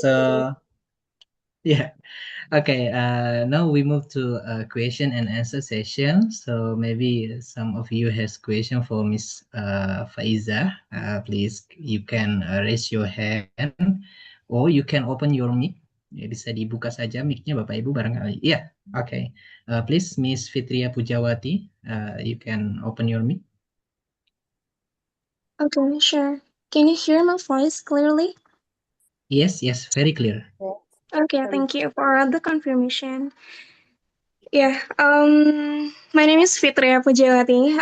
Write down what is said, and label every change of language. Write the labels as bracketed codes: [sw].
[en] so yeah. Okay, now we move to a question and answer session. So maybe some of you has question for Miss Faiza. Please, you can raise your hand or you can open your mic. [id] Ya, bisa dibuka saja mic-nya Bapak Ibu barangkali. [en] Yeah, okay. Please, Miss Fitria Pujawati, you can open your mic. Okay, sure. Can you hear my voice clearly? Yes, yes, very clear. Okay, thank you for the confirmation. Yeah, my name is Fitria Pujawati.